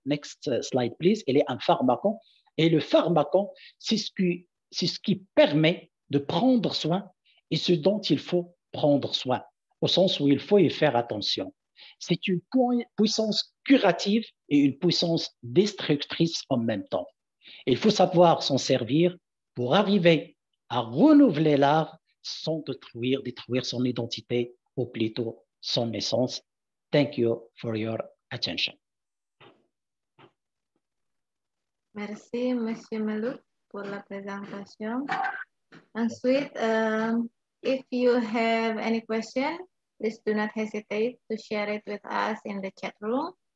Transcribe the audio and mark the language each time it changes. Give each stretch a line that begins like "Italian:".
English: Next slide, please.
French: Il est un pharmacon. Et le pharmacon, c'est ce qui permet de prendre soin et ce dont il faut prendre soin, au sens où il faut y faire attention. C'est une puissance curative et une puissance destructrice en même temps. Il faut savoir s'en servir pour arriver à renouveler l'art sans détruire son identité ou plutôt son essence.
English: Thank you for your attention.
French: Merci, Monsieur Melut, pour la présentation. Ensuite,
English: if you have any question, please do not hesitate to share it with us in the chat room.